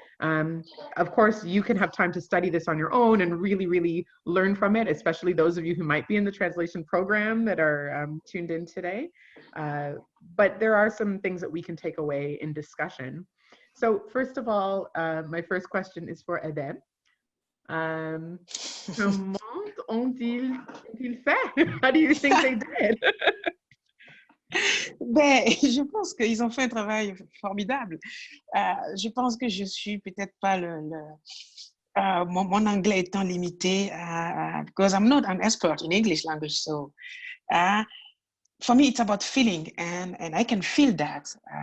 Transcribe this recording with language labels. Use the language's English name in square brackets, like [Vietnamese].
[English] Of course, you can have time to study this on your own and really, really learn from it, especially those of you who might be in the translation program that are tuned in today. But there are some things that we can take away in discussion. So first of all, my first question is for Edem. [French] Comment ont-ils fait? [English] How do you think they did? [French] Ben, je pense qu'ils ont fait un travail formidable. Je pense que je suis peut-être pas mon anglais étant limité, [English] because I'm not an expert in English language, so for me, it's about feeling, and I can feel that.